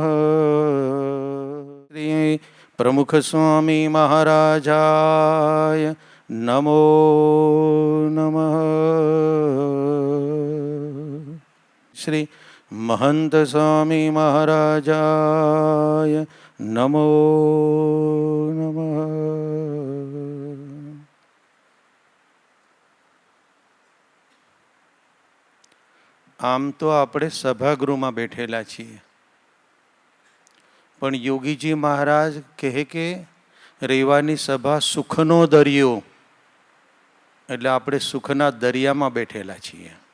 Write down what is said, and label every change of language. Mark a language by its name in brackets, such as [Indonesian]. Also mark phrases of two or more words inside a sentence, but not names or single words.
[Sanskrit] श्री प्रमुख स्वामी महाराजाय नमो नमः। श्री महंत स्वामी महाराजाय नमो नमः। [Gujarati] આમ તો આપણે સભાગૃહમાં બેઠેલા છીએ, પણ યોગીજી મહારાજ કહે કે રેવાની સભા સુખનો દરિયો, એટલે આપણે સુખના દરિયામાં બેઠેલા છીએ.